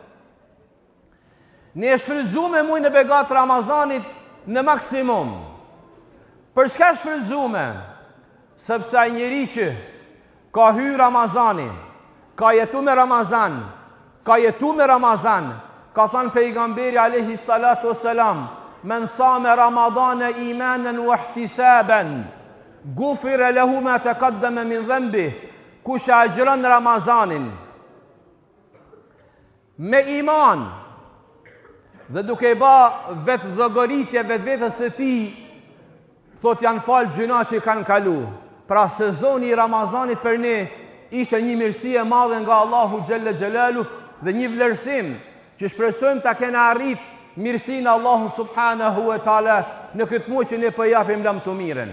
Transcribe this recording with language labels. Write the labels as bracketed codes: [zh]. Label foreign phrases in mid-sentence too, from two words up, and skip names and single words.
[sq] Ne shfrytëzume muajin e begat Ramazanit në maksimum. Për çka shfrytëzume? Sepse ai njeri që ka hyrë Ramazani, ka jetu me Ramazan, ka thënë pejgamberi [ar] عليه الصلاة والسلام: من صام رمضان إيمانا واحتسابا غفر له ما تقدم من ذنبه. [sq] Kush agjiron Ramazanin me iman dhe duke i ba vetë llogaritje vetës së tij, thot janë falë gjuna që i kanë kalu. Pra sezoni i Ramazanit për ne ishte një mirësi e madhe nga Allahu [ar] جل جلاله [sq] dhe një vlerësim që shpresojmë ta kena arrit mirësinë Allahu [ar] سبحانه وتعالى [sq] në këtë muaj që ne po japim lam të mirën.